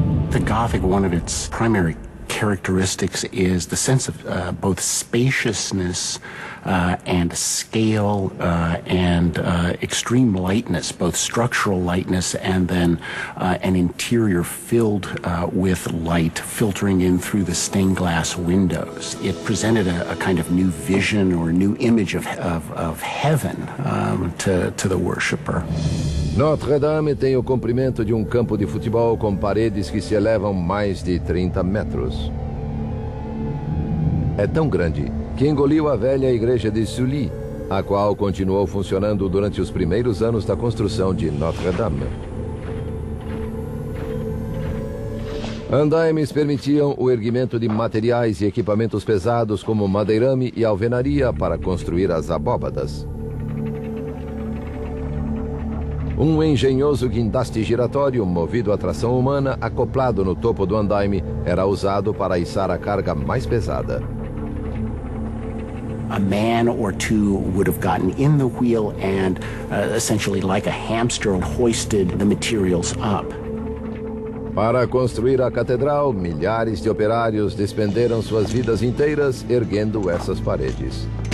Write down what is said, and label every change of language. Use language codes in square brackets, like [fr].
[en] The Gothic, one of its primary characteristics is the sense of both spaciousness and scale and extreme lightness, both structural lightness and then an interior filled with light filtering in through the stained glass windows. It presented a kind of new vision or new image of heaven to the worshiper. [pt] Notre Dame tem o comprimento de um campo de futebol com paredes que se elevam mais de 30 metros. É tão grande que engoliu a velha igreja de Sully, a qual continuou funcionando durante os primeiros anos da construção de Notre Dame. Andaimes permitiam o erguimento de materiais e equipamentos pesados como madeirame e alvenaria para construir as abóbadas. Um engenhoso guindaste giratório, movido a tração humana, acoplado no topo do andaime, era usado para içar a carga mais pesada. [en] A man or two would have gotten in the wheel and essentially like a hamster hoisted the materials up. [pt] Para construir a catedral, milhares de operários despenderam suas vidas inteiras erguendo essas paredes.